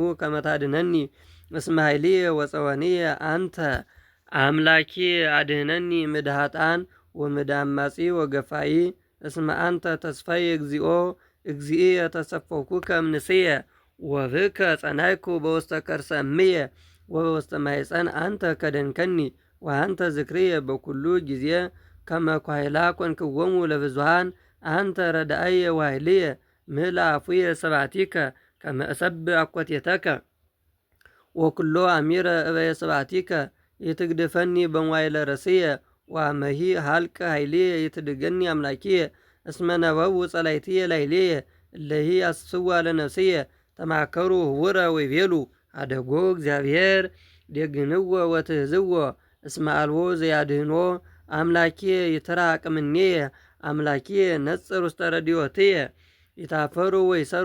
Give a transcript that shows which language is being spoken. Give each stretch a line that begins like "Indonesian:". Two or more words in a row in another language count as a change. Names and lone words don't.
Geez: ከመ ታድኅነኒ። እስመ ኃይልየ ወጸወንየ አንተ አምላኬ አድኅነኒ እምእደ ኃጥኣን ወእምእደ አማጺ ወገፋኢ እስመ አንተ ተስፋዬ እግዚኦ እግዚእየ ተሰፈኩከ እምንእስየ ወብከ ጸናይኩ በውስተ ከርሰ እምየ ወበውስተ ማኅፀን አንተ ከደንከኒ ወአንተ ዝክርየ በኩሉ ጊዜ ከመ ኳዕላ ኮንክዎሙ ለብዙኃን አንተ ረዳእየ ወኃይልየ ምልአ አፉየ ስብሐቲከ ከመ እሰብሕ አኮቴተከ ወኩሎ አሚረ እበየ ስብሐቲከ ይትግድፈኒ በመዋዕለ ርእስየ ወአመሂ ሀልቀ ኃይልየ ይትድገኒ አምላኪየ እስመ ነበቡ ጸላእትየ ላዕሌየ እለ ይያስስዋ ለነፍስየ ተማከሩ ህቡረ ወይቤሉ አደጎ እግዚአብሔር ዴግንዎ ወትሕዝዎ እስመ አልቦ ዘያድኅኖ አምላኪየ ይትራቅ እምኔየ አምላኪየ ነጽር ውስተ ረድኤትየ ይታፈሩ ወይሰሩ